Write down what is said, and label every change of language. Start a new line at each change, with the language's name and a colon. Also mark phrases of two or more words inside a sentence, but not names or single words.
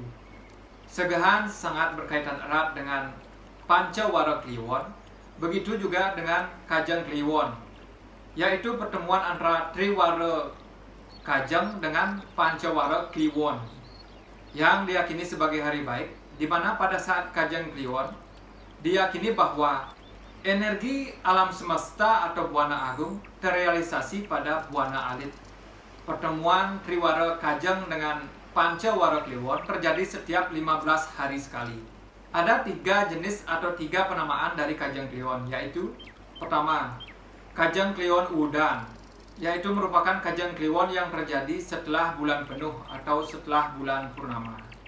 Indonesian: Segahan sangat berkaitan erat dengan Pancawara Kliwon, begitu juga dengan Kajeng Kliwon, yaitu pertemuan antara Triwara Kajeng dengan Pancawara Kliwon yang diyakini sebagai hari baik, di mana pada saat Kajeng Kliwon diyakini bahwa energi alam semesta atau Buana Agung terrealisasi pada Buana Alit. Pertemuan Triwara Kajeng dengan Pancawara Kliwon terjadi setiap 15 hari sekali. Ada 3 jenis atau 3 penamaan dari Kajeng Kliwon, yaitu pertama, Kajeng Kliwon Udan, yaitu merupakan Kajeng Kliwon yang terjadi setelah bulan penuh atau setelah bulan purnama.